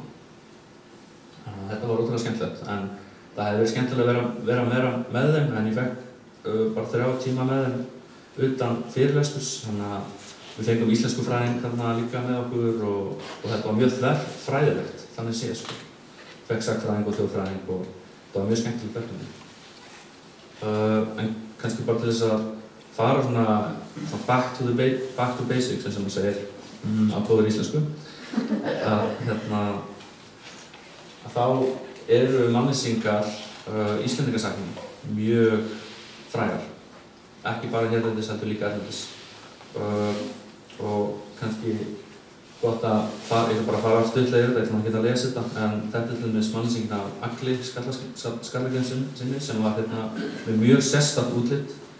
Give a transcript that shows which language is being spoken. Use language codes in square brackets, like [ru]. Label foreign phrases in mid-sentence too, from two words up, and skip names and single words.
[is] Þetta var ótrúlega skemmtilegt en það hefði verið skemmtilega að vera meira með þeim en ég fekk bara 3 tíma með þeim utan fyrirlesturs, þannig að við fengum íslenskufræðing þarna líka með okkur og þetta var mjög þverfræðilegt, þannig séð sko. Fekk sagnfræðing og þjóðfræðing og það var mjög skemmtilegt verkefni. En kannski bara til þess að fara svona [en] back to basics, [is] eins og maður segir á góðri íslensku, að þá eru mannlýsingar Íslendingasagnir mjög frægar, ekki bara hérlendis, heldur líka erlendis. Og kannski gott að ég bara fara stuttlega yfir þetta, ég ætla ekki að lesa þetta, en þetta er til dæmis mannlýsingin af Agli Skallagrímssyni sem var með mjög sérstakt útlit,